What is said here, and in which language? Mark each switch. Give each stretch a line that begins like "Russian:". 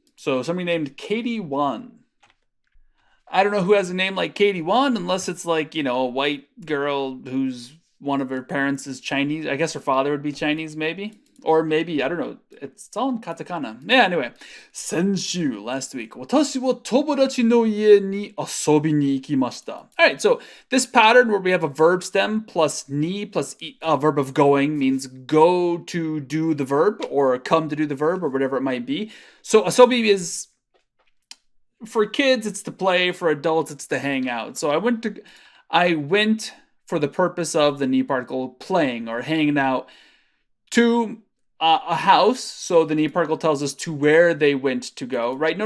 English: So somebody named Katee Owen. I don't know who has a name like Katee Owen unless it's like, a white girl who's one of her parents is Chinese. I guess her father would be Chinese maybe. Or maybe, I don't know. It's all in Katakana. Yeah, anyway.
Japanese: 先週,
English: last week.
Japanese: 私は友達の家に遊びに行きました.
English: Alright, so this pattern where we have a verb stem plus ni plus a verb of going means go to do the verb or come to do the verb or whatever it might be. So asobi is, for kids, it's to play. For adults, it's to hang out. So I went for the purpose of the ni particle playing or hanging out to a house, so the ni particle tells us to where they went to go, right?